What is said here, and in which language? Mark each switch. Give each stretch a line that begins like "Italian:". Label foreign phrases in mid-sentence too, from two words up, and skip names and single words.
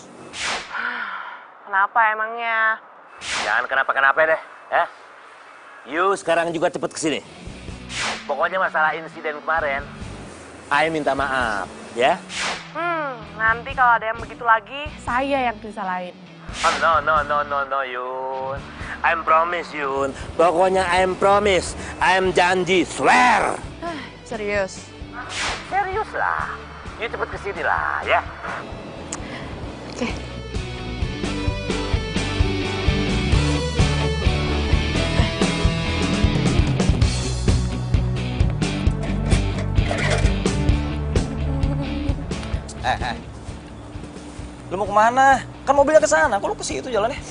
Indonesian: Kenapa emangnya? Jangan kenapa-kenapa deh, ya. You sekarang juga cepet kesini. Pokoknya masalah insiden kemarin, I minta maaf, ya. Nanti kalau ada yang begitu lagi, saya yang disalahin.
English: Oh, no, Yun. I'm promise, Yun. Pokoknya I'm promise. I'm janji, swear.
Indonesian: Serius? Serius lah. You cepet kesini lah, ya. Oke. Lu mau kemana? Kan mobilnya ke sana. Kok lu ke situ jalannya?